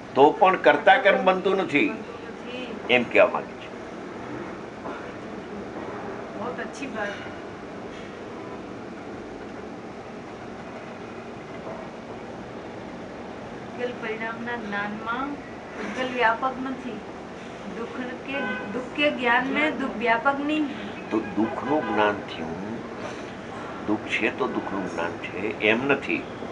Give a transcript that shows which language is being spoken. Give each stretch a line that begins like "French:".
Gujarati: તો પણ કર્તા કર્મ બનતું નથી, એમ કહેવા માંગે છે.
Hindi: बहुत अच्छी बात है.
Gujarati: ઉકેલ પરિણામના જ્ઞાનમાં ઉકેલ વ્યાપક નથી.
Hindi: દુઃખ કે જ્ઞાન में दुख व्यापक नहीं.
Gujarati: તો દુઃખનું જ્ઞાન થયું, દુઃખ છે તો દુઃખનું જ્ઞાન છે એમ નથી.